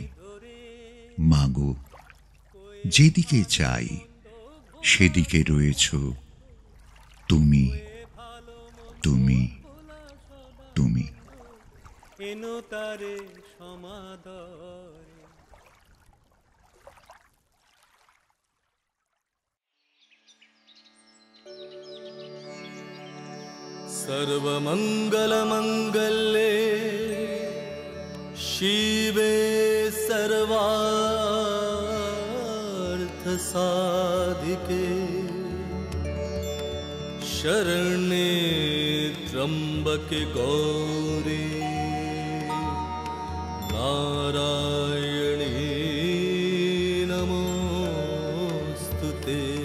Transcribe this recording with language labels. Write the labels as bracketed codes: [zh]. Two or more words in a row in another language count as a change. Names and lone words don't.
[bn] মাগো, যেদিকে চাই সেদিকে রয়েছ তুমি, তুমি, তুমি। এনো তারে সমাদরে। [sa] सर्वमंगलमंगले शिवे सर्वार्थसाधिके, शरण्ये त्र्यंबके गौरी नारायणी नमोस्तुते।